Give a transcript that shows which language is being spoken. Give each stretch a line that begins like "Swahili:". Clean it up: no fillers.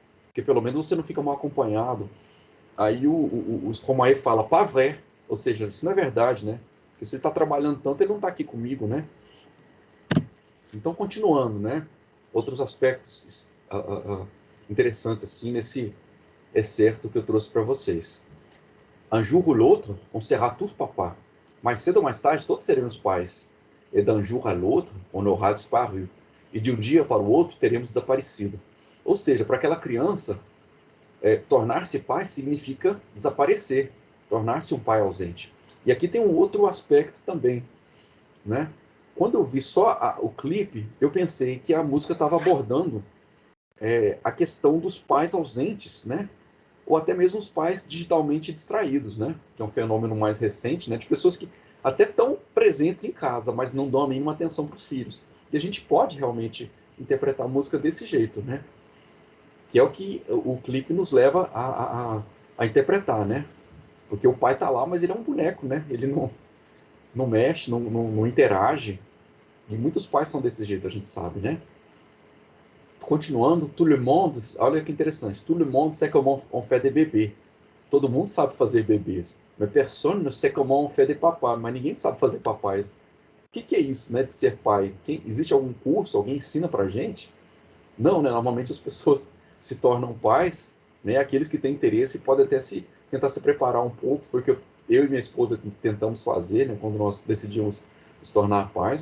Portuguese: Porque pelo menos você não fica mal acompanhado. Aí o Stromae fala, pavé, ou seja, isso não é verdade, né? Porque se ele está trabalhando tanto, ele não está aqui comigo, né? Então, continuando, né? Outros aspectos interessantes, assim, nesse excerto que eu trouxe para vocês.
French: Un jour ou l'autre, on sera tous papa.
Portuguese: Mais cedo ou mais tarde, todos seremos pais.
French: Et d'un jour à l'autre, on aura disparu.
Portuguese: E de um dia para o outro, teremos desaparecido. Ou seja, para aquela criança, tornar-se pai significa desaparecer, tornar-se um pai ausente. E aqui tem um outro aspecto também, né? Quando eu vi só o clipe, eu pensei que a música estava abordando a questão dos pais ausentes, né? Ou até mesmo os pais digitalmente distraídos, né? Que é um fenômeno mais recente, né? De pessoas que até estão presentes em casa, mas não dão a mínima atenção para os filhos. E a gente pode realmente interpretar a música desse jeito, né? Que é o que o clipe nos leva a interpretar, né? Porque o pai tá lá, mas ele é um boneco, né? Ele não mexe, não interage. E muitos pais são desse jeito, a gente sabe, né? Continuando,
French: tout le monde,
Portuguese: olha que interessante,
French: tout le monde sait comment on fait des bébés.
Portuguese: Todo mundo sabe fazer bebês. Mas
French: personne ne sait comment on fait des papás.
Portuguese: Mas ninguém sabe fazer papais. O que é isso, né, de ser pai? Existe algum curso? Alguém ensina pra gente? Não, né? Normalmente as pessoas se tornam pais, né? Aqueles que têm interesse podem até tentar se preparar um pouco. Foi o que eu e minha esposa tentamos fazer, né? Quando nós decidimos nos tornar pais.